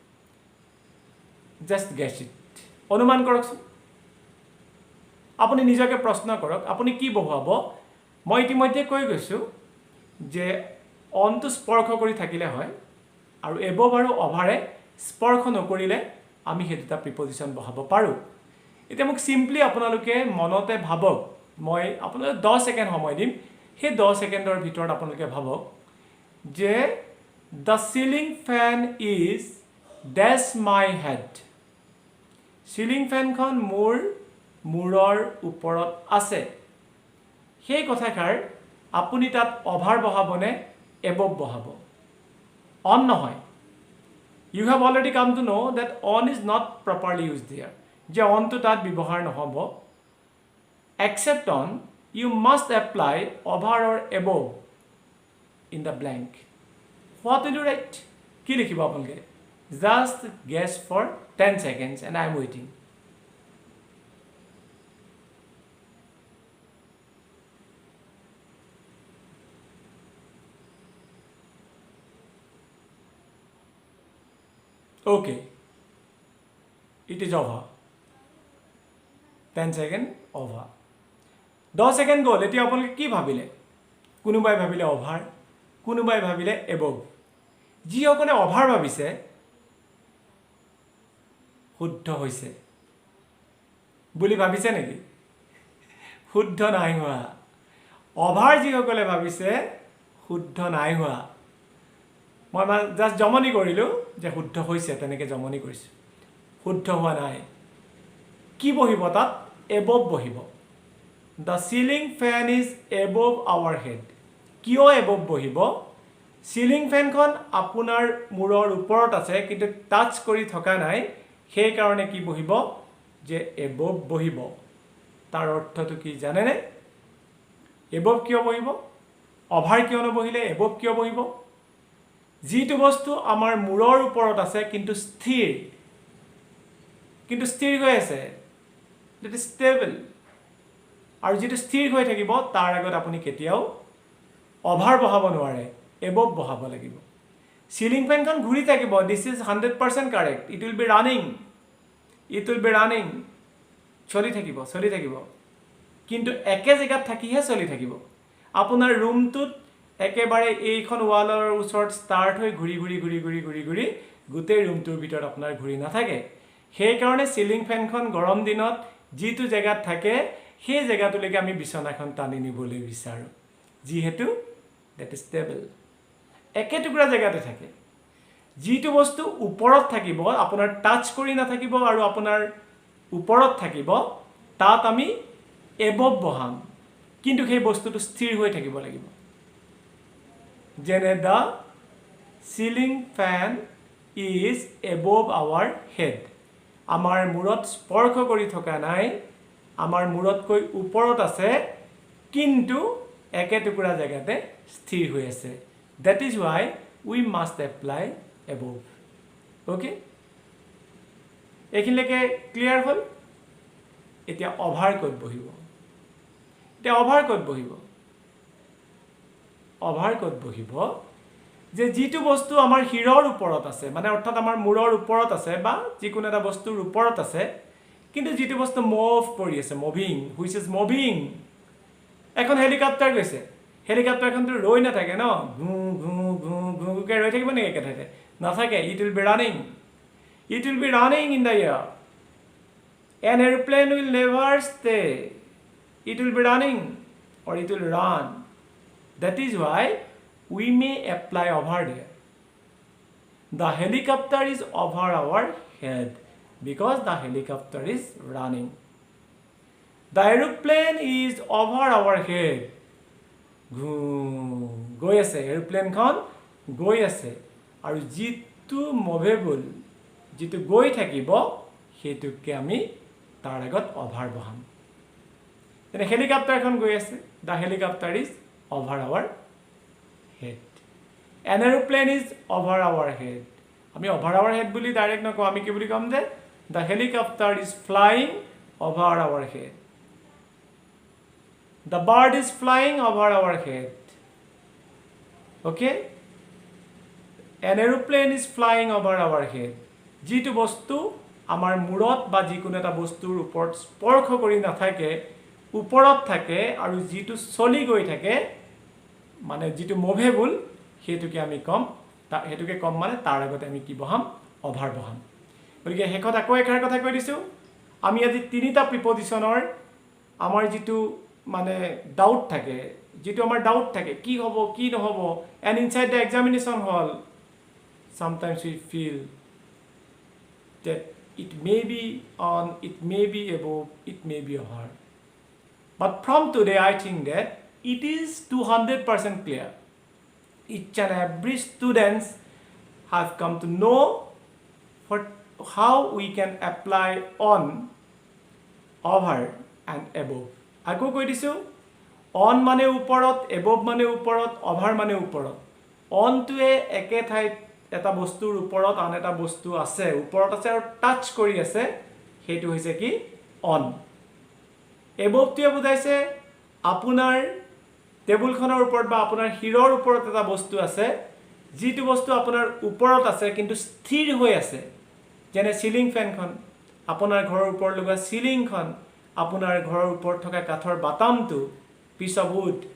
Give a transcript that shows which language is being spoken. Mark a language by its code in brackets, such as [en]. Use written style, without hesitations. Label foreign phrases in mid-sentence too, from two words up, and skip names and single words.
[en] just guess it [as] অনুমান কৰকচোন আপুনি নিজকে প্ৰশ্ন কৰক আপুনি কি বহুৱাব মই ইতিমধ্যে কৈ গৈছোঁ যে অনটো স্পৰ্শ কৰি থাকিলে হয় আৰু এবভ আৰু অভাৰে স্পৰ্শ নকৰিলে আমি সেই দুটা প্ৰিপজিশ্যন বহাব পাৰোঁ এতিয়া মোক সিম্পলি আপোনালোকে মনতে ভাবক মই আপোনালোকে 10 সেকেন্ড সময় দিম সেই 10 সেকেন্ডৰ ভিতৰত আপোনালোকে ভাবক যে [en] the ceiling fan is dash my head ceiling fan [as] খন মোৰ মূৰৰ ওপৰত আছে সেই কথাষাৰ আপুনি তাত অভাৰ বহাবনে এবভ বহাব অন নহয় [en] you have already come to know that on is not properly used there [as] যে অনটো তাত ব্যৱহাৰ নহব [en] except on you must apply over or above in the blank what will you write [as] কি লিখিব আপোনালোকে [en] just guess for 10 seconds and I am waiting okay it is over [as] 10 সেকেন্ড over 10 সেকেন্ড গ'ল এতিয়া আপোনালোকে কি ভাবিলে কোনোবাই ভাবিলে অভাৰ কোনোবাই ভাবিলে এবভ যিসকলে অভাৰ ভাবিছে শুদ্ধ হৈছে বুলি ভাবিছে নেকি শুদ্ধ নাই হোৱা অভাৰ যিসকলে ভাবিছে শুদ্ধ নাই হোৱা মই জাষ্ট জমনি কৰিলোঁ যে শুদ্ধ হৈছে তেনেকৈ জমনি কৰিছোঁ শুদ্ধ হোৱা নাই কি বহিব তাত এবভ বহিব [en] the ceiling fan is above our head [as] কিয় এবভ বহিব সিলিং ফেনখন আপোনাৰ মূৰৰ ওপৰত আছে কিন্তু টাচ কৰি থকা নাই সেই কাৰণে কি বহিব যে এবভ বহিব তাৰ অৰ্থটো কি জানেনে এবভ কিয় বহিব অভাৰ কিয় নবহিলে এবভ কিয় বহিব যিটো বস্তু আমাৰ মূৰৰ ওপৰত আছে কিন্তু স্থিৰ হৈ আছে [en] that is stable [as] আৰু যেটো স্থিৰ হৈ থাকিব তাৰ আগত আপুনি কেতিয়াও অভাৰ বহাব নোৱাৰে এবভ বহাব লাগিব সিলিং ফেনখন ঘূৰি থাকিব [en] this is 100% correct it will be running [as] চলি থাকিব কিন্তু একে জায়গাত থাকিহে চলি থাকিব আপোনাৰ ৰুমটোত একেবাৰে এইখন ওয়ালৰ ওচৰত স্টাৰ্ট হৈ ঘূৰি গোটেই ৰুমটোৰ ভিতৰত আপোনাৰ ঘূৰি নাথাকে সেই কাৰণে সিলিং ফেনখন গৰম দিনত যিটো জায়গাত থাকে সেই জায়গাটোলৈকে আমি বিছনাখন টানি নিবলৈ বিচাৰো যিহেতু [en] that is stable [as] একে টুকুৰা জায়গাতে থাকে যিটো বস্তু ওপৰত থাকিব আপোনাৰ টাচ কৰি নাথাকিব আৰু আপোনাৰ ওপৰত থাকিব তাত আমি above বহাম কিন্তু সেই বস্তুটো স্থিৰ হৈ থাকিব লাগিব যেনে [en] the ceiling fan is above our head [as] আমাৰ মূৰত স্পৰ্শ কৰি থকা নাই আমাৰ মূৰতকৈ ওপৰত আছে কিন্তু একে টুকুৰা জায়গাতে স্থিৰ হৈ আছে [en] that is why we must apply above okay [as] এখিনলৈকে ক্লিয়াৰ হ'ল এতিয়া অভাৰ ক'ত বহিব এতিয়া অভাৰ ক'ত বহিব যে যিটো বস্তু আমাৰ হিৰৰ ওপৰত আছে মানে অৰ্থাৎ আমাৰ মূৰৰ ওপৰত আছে বা যিকোনো এটা বস্তুৰ ওপৰত আছে কিন্তু যিটো বস্তু মুভ কৰি আছে মুভিং [en] which is moving [as] এখন হেলিকপ্টাৰ গৈছে হেলিকপ্টাৰখনটো ৰৈ নাথাকে ন ঘু ঘু ঘু ঘুকে ৰৈ থাকিব নেকি একেঠাইতে নাথাকে [en] it will be running in the air an airplane will never stay it will be running or it will run that is why we may apply over there the helicopter is over our head because the helicopter is running the aeroplane is over our head [as] গৈ আছে এৰোপ্লেনখন গৈ আছে আৰু যিটো মুভেবল যিটো গৈ থাকিব সেইটোকে আমি তাৰ আগত অভাৰ বহাম তেনে হেলিকপ্টাৰখন গৈ আছে [en] the helicopter is over our head an aeroplane is over our head [as] আমি [en] over our head [as] বুলি ডাইৰেক্ট নকওঁ আমি কি বুলি ক'ম যে [en] the helicopter is flying over our head the bird is flying over our head okay an aeroplane is flying over our head [as] যিটো বস্তু আমাৰ মূৰত বা যিকোনো এটা বস্তুৰ ওপৰত স্পৰ্শ কৰি নাথাকে ওপৰত থাকে আৰু যিটো চলি গৈ থাকে মানে যিটো মুভেবল সেইটোকে আমি কম হেতুকে কম মানে তাৰ আগতে আমি কি বহাম অভাৰ বহাম গতিকে হেকত আকৌ একাৰ কথা কৈ দিছো আমি আজি তিনিটা প্ৰিপজিশনৰ আমাৰ যিটো মানে ডাউট থাকে যিটো আমাৰ ডাউট থাকে কি হ'ব কি নহব [en] and inside the examination hall sometimes we feel that it may be on it may be above it may be over but from today I think that it is 200% clear each and every students have come to know for how we can apply on over and above [as] আকৌ কৈ দিছো on মানে ওপৰত above মানে ওপৰত over মানে ওপৰত on টোৱে একে ঠাইত এটা বস্তুৰ ওপৰত আন এটা বস্তু আছে ওপৰত আছে আৰু টাচ কৰি আছে হেতু হৈছে কি [en] on above [as] টোৱে বুজাইছে আপোনাৰ টেবুলখনৰ ওপৰত বা আপোনাৰ হিৰৰ ওপৰত এটা বস্তু আছে যিটো বস্তু আপোনাৰ ওপৰত আছে কিন্তু স্থিৰ হৈ আছে যেনে সিলিং ফেনখন আপোনাৰ ঘৰৰ ওপৰত লগা সিলিংখন আপোনাৰ ঘৰৰ ওপৰত থকা কাঠৰ বাটামটো [en] piece of wood